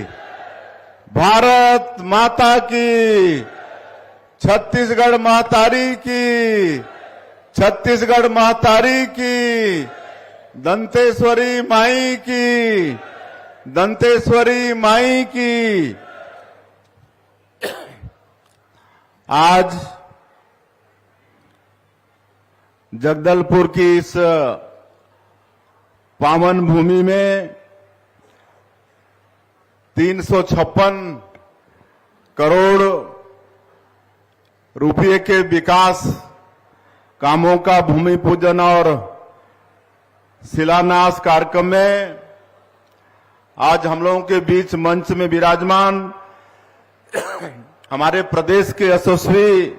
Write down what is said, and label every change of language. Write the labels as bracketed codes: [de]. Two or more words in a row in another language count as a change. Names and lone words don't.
[hi] भारत माता की, छत्तीसगढ़ महतारी की, छत्तीसगढ़ महतारी की, दंतेश्वरी माई की, दंतेश्वरी माई की। आज जगदलपुर की इस पावन भूमि में 356 करोड़ रुपये के विकास कामों का भूमि पूजन और शिलान्यास कार्यक्रम में आज हम लोगों के बीच मंच में विराजमान हमारे प्रदेश के यशस्वी